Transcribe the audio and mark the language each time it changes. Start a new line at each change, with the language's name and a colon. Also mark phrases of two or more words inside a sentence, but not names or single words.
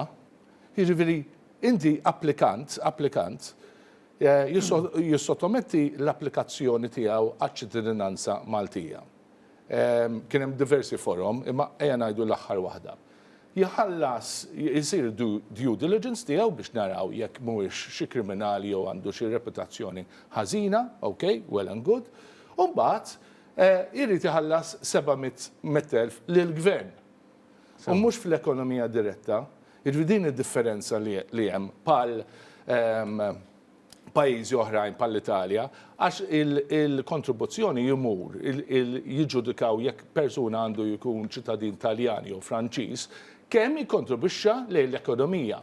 Maltese: Jiġifieri inti applikant jissottometti l-applikazzjoni tiegħu għaċ-ċittadinanza Maltija. Kien hemm diversi forum, imma ejja ngħidu l-aħħar waħda. Jħallas jsir
English: due diligence
Maltese: tiegħu biex naraw jekk mhuwiex xi kriminali jew għandu xi reputazzjoni ħażina,
English: okay, well and good,
Maltese: u mbagħad irid iħallas 700,000 lill-gvern. U mhux fl-ekonomija diretta, din id-differenza li hemm bħal pajjiżi oħrajn bħall-Italja, għax il-kontribuzzjoni jimur, jiġġudikaw jekk persuna għandu jkun ċittadin Taljan jew Franċiż, kemm jikkontribwixxa lejn l-ekonomija.